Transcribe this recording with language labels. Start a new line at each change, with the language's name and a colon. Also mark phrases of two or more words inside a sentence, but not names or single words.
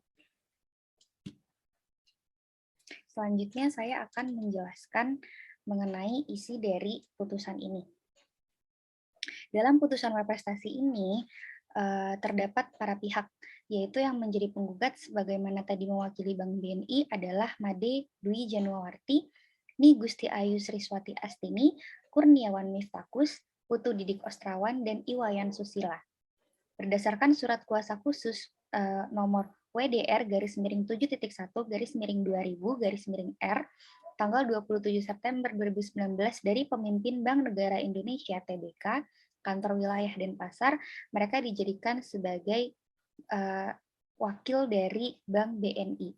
Indonesian: Selanjutnya saya akan menjelaskan mengenai isi dari putusan ini. Dalam putusan prestasi ini terdapat para pihak, yaitu yang menjadi penggugat sebagaimana tadi mewakili Bank BNI adalah Made Dwi Januarti, Ni Gusti Ayu Sriswati Astini, Kurniawan Miftakus, Putu Didik Ostrawan, dan Iwayan Susila. Berdasarkan surat kuasa khusus nomor WDR garis miring 7.1 garis miring 2000 garis miring R tanggal 27 September 2019 dari pemimpin Bank Negara Indonesia TBK kantor wilayah Denpasar, mereka dijadikan sebagai wakil dari Bank BNI.